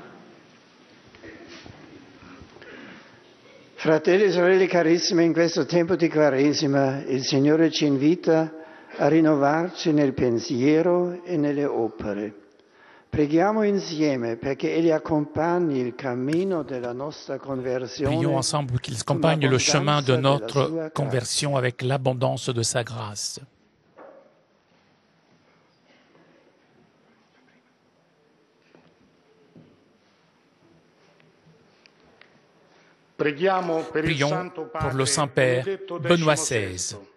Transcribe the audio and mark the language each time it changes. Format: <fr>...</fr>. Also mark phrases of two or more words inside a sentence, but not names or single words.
<it>Fratelli e sorelle carissime, in questo tempo di Quaresima il Signore ci invita a rinnovarci nel pensiero e nelle opere. Preghiamo insieme perché Egli accompagni il cammino della nostra conversione.</it> <fr>Prions ensemble qu'il accompagne le chemin de notre conversion avec l'abondance de sa grâce. Prions pour le Saint-Père Benoît XVI.</fr>